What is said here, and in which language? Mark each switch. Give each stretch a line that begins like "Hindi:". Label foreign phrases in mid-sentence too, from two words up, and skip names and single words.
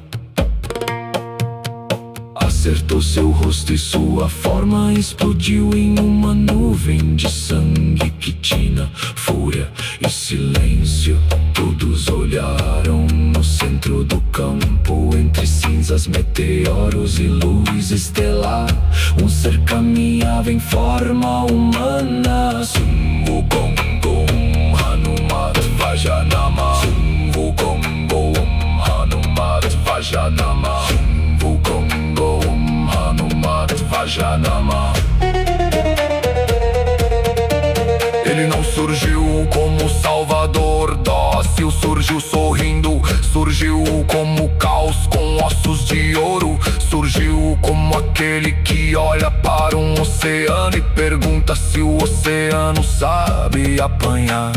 Portuguese: Acertou seu rosto e sua forma explodiu em uma nuvem de sangue que tinha fúria e silêncio. Todos olharam no centro do campo, entre cinzas, meteoros e luz estelar. Um ser caminhava em forma humana. Sun Wukong Hanumat Vajanama, Sun Wukong Hanumat Vajanama, Sun Wukong Hanumat Vajanama. Ele não surgiu como salvador dócil, surgiu sorrindo, surgiu como caos com ossos de ouro, surgiu como aquele que olha para um oceano e pergunta se o oceano sabe apanhar.